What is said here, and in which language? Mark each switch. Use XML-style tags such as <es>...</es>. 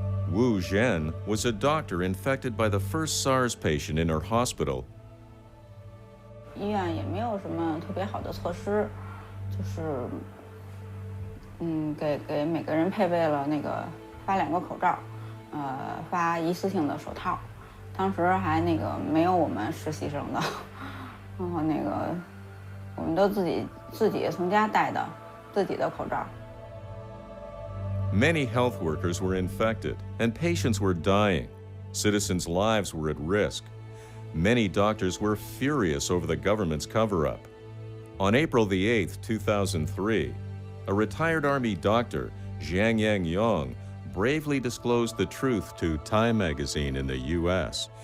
<en>Wu Zhen was a doctor infected by the first SARS patient in her hospital.</en> <zh>医院也没有什么特别好的措施，就是给每个人配备了那个发2个口罩，发一次性的手套，当时还没有我们实习生的，然后我们都自己从家带的自己的口罩。</zh> <en>Many health workers were infected and patients were dying. Citizens' lives were at risk. Many doctors were furious over the government's cover-up. On April the 8th, 2003, a retired Army doctor, Zhang Yangyong, bravely disclosed the truth to Time magazine in the U.S.</en>